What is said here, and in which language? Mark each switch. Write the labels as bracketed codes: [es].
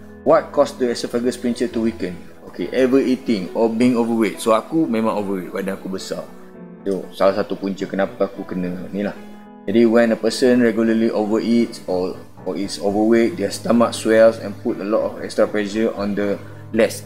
[en] What caused the esophageal sphincter to weaken? Okay, overeating or being overweight. [ms] So aku memang overweight, badan aku besar. So salah satu punca kenapa aku kena ni lah. [en] Jadi when a person regularly overeats or is overweight, their stomach swells and put a lot of extra pressure on the les.